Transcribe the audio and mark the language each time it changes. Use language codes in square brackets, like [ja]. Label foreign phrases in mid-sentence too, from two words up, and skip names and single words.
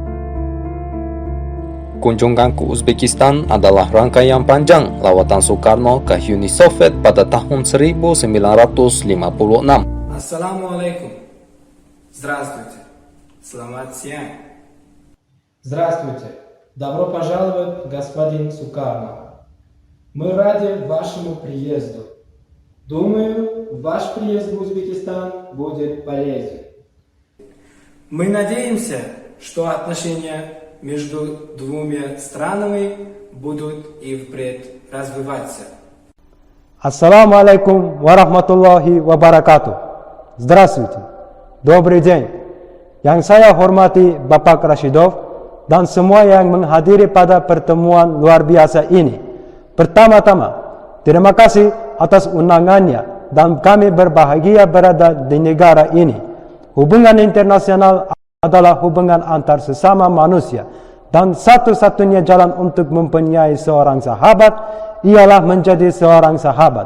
[id] Kunjungan ke Uzbekistan adalah rangkaian panjang lawatan Soekarno ke Uni Soviet pada tahun 1956. Assalamualaikum. Здравствуйте. Selamat siang. [ru] Здравствуйте. Добро пожаловать, господин Сукарно. Мы рады вашему приезду. Думаю, ваш приезд в Узбекистан будет полезен. Мы надеемся, что отношения между двумя странами будут и впредь развиваться. [ar] السلام عليكم ورحمة الله وبركاته. [ru] Здравствуйте. Добрый день. [id] Yang saya hormati Bapak Rashidov dan semua yang menghadiri pada pertemuan luar biasa ini. Pertama-tama, terima kasih atas undangannya dan kami berbahagia berada di negara ini. Hubungan internasional adalah hubungan antar sesama manusia dan satu-satunya jalan untuk mempunyai seorang sahabat ialah menjadi seorang sahabat.